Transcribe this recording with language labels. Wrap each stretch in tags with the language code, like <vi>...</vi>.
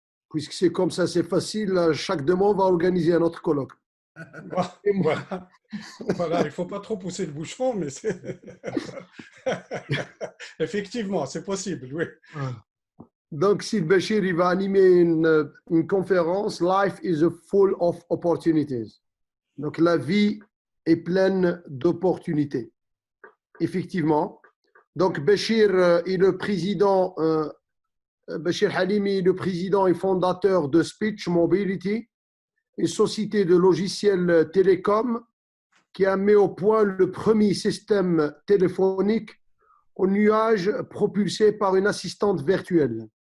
<fr>Puisque c'est comme ça, c'est facile, chaque 2 mois, on va organiser un autre colloque. Voilà. Voilà, il ne faut pas trop pousser le bouchon, mais effectivement, c'est possible, oui. Donc, Sir Bachir, il va animer une conférence.</fr> <en>Life is full of opportunities.</en> <fr>Donc, la vie est pleine d'opportunités. Effectivement. Donc, Bachir est le président, Bachir Halimi est le président et fondateur de Speech Mobility, une société de logiciels télécom qui a mis au point le premier système téléphonique au nuage propulsé par une assistante virtuelle.</fr>